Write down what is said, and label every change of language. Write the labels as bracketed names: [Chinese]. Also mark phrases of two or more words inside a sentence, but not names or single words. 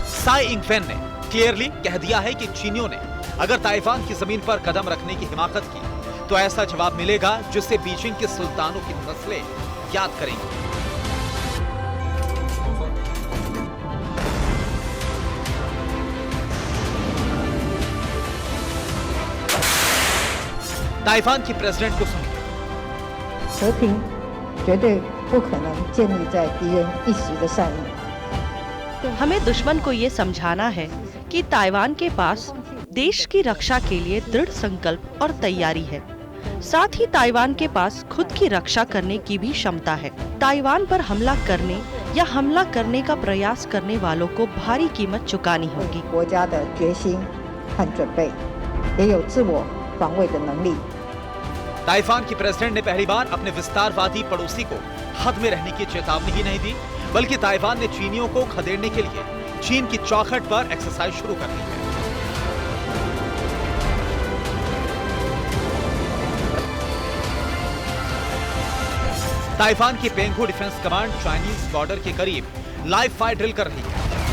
[Hindi] साई इंग वेन ने क्लियरली कह दिया है कि चीनियों ने अगर ताइवान की जमीन पर कदम रखने की हिमाकत की तो ऐसा जवाब मिलेगा जिससे बीजिंग के सुल्तानों की नस्लें याद करेंगी। ताइवान की प्रेसिडेंट को सुनिए। [Chinese] 和平绝对不可能建立在敌人一时的善意。 [Hindi] हमें दुश्मन को ये समझाना है कि ताइवान के पास देश की रक्षा के लिए दृढ़ संकल्प और तैयारी है। साथ ही ताइवान के पास खुद की रक्षा करने की भी क्षमता है। ताइवान पर हमला करने या हमला करने का प्रयास करने वालों को भारी कीमत चुकानी होगी। [Chinese] 国家的决心和准备，也有自我防卫的能力。 [Hindi] ताइवान की प्रेसिडेंट ने पहली बार अपने विस्तारवादी पड़ोसी को हद में रहने की चेतावनी ही नहीं दी, बल्कि ताइवान ने चीनियों को खदेड़ने के लिए चीन की चौखट पर एक्सरसाइज शुरू कर दी है। ताइवान की पेंगू डिफेंस कमांड [English] Chinese border [Hindi] के करीब [English] live fire drill [Hindi] कर रही है।